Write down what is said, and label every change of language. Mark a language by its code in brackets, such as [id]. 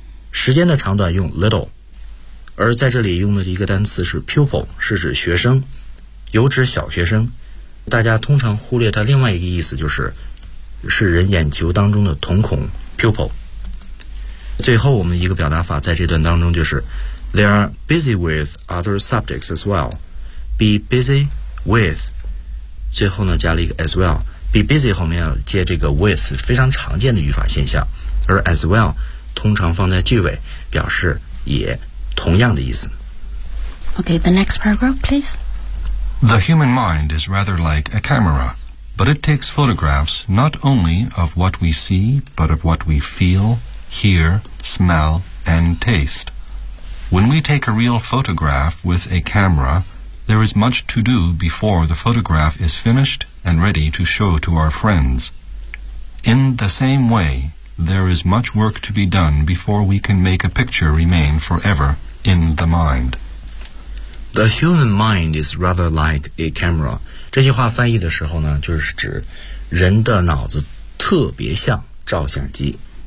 [zh] 时间的长短用 little， 而在这里用的一个单词是 pupil， 是指学生，有指小学生。大家通常忽略它另外一个意思，就是是人眼球当中的瞳孔 pupil。最后我们一个表达法在这段当中就是。 [en] They are busy with other subjects as well. Be busy with. [zh] 最后呢加了一个 [en] as well. [zh] Be busy 后面要接这个 with， 非常常见的语法现象。而 as well 通常放在句尾，表示也同样的意思。 [en] Okay, the next paragraph, please. The human mind is rather like a camera, but it takes photographs not only of what we see, but of what we feel, hear, smell, and taste. When we take a real photograph with a camera, there is much to do before the photograph is finished and ready to show to our friends. In the same way, there is much work to be done before we can make a picture remain forever in the mind. The human mind is rather like a camera. [zh] 这句话翻译的时候呢，就是指人的脑子特别像照相机。